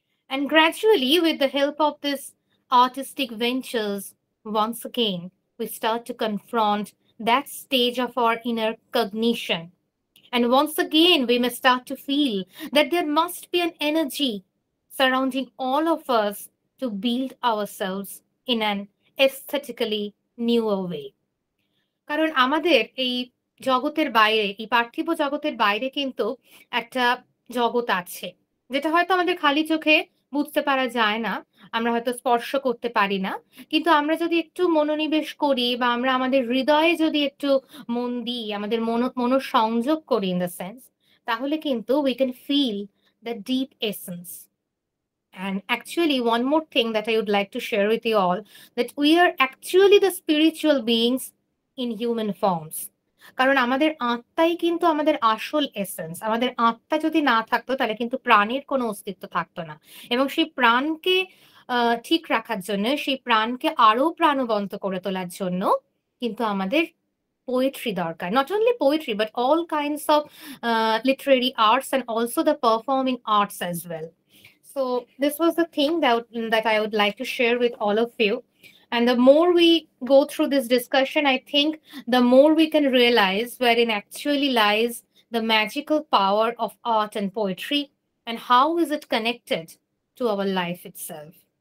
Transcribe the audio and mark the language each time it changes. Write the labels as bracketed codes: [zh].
[en] And gradually, with the help of these artistic ventures, once again, we start to confront that stage of our inner cognition. And once again, we may start to feel that there must be an energy surrounding all of us to build ourselves in an aesthetically newer way. [bn] কারণ আমাদের এই জগতের বাইরে, এই পার্থিব জগতের বাইরে কিন্তু একটা জগৎ আছে, যেটা হয়তো আমাদের খালি চোখে বুঝতে পারা যায় না, আমরা হয়তো স্পর্শ করতে পারি না। কিন্তু আমরা যদি একটু মনোনিবেশ করি বা আমরা আমাদের হৃদয়ে যদি একটু মন দিই, আমাদের মনোসংযোগ করি [en] in the sense, [bn] তাহলে কিন্তু [en] we can feel the deep essence. And actually, one more thing that I would like to share with you all, that we are actually the spiritual beings in human forms. [bn] কারণ আমাদের আত্মাই কিন্তু আমাদের আসল essence. আমাদের আত্মা যদি না থাকতো তাহলে কিন্তু প্রাণের কোনো অস্তিত্ব থাকতো না। এবং সেই প্রাণকে ঠিক রাখার জন্য, সেই প্রাণকে আরো প্রাণবন্ত করে তোলার জন্য কিন্তু আমাদের poetry দরকার। [en] Not only poetry, but all kinds of literary arts and also the performing arts as well. So this was the thing that I would like to share with all of you. And the more we go through this discussion, I think the more we can realize wherein actually lies the magical power of art and poetry and how is it connected to our life itself.